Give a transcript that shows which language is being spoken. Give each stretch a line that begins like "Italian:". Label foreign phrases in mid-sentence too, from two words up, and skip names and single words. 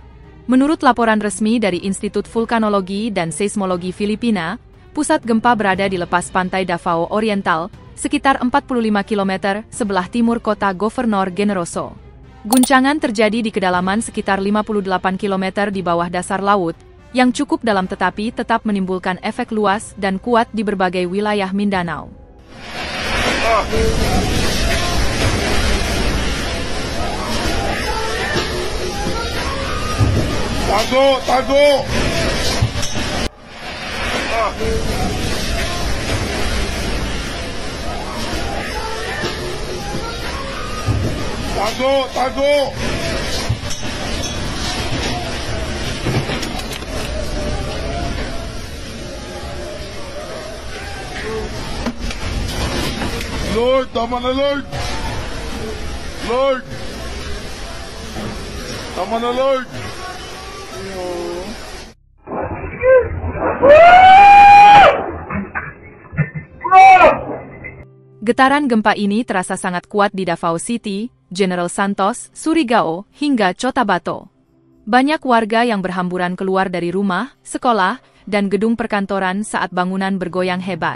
Indonesian: Menurut laporan resmi dari Institut Vulkanologi dan Seismologi Filipina, pusat gempa berada di lepas pantai Davao Oriental, sekitar 45 km sebelah timur kota Governor Generoso. Guncangan terjadi di kedalaman sekitar 58 km di bawah dasar laut, yang cukup dalam tetapi tetap menimbulkan efek luas dan kuat di berbagai wilayah Mindanao.
Filipino: Tago! Tago! Tago! Tago! Lord, tama na Lord! Lord! Tama na Lord!
Indonesian: Getaran gempa ini terasa sangat kuat di Davao City, General Santos, Surigao, hingga Cotabato. Banyak warga yang berhamburan keluar dari rumah, sekolah, dan gedung perkantoran saat bangunan bergoyang hebat.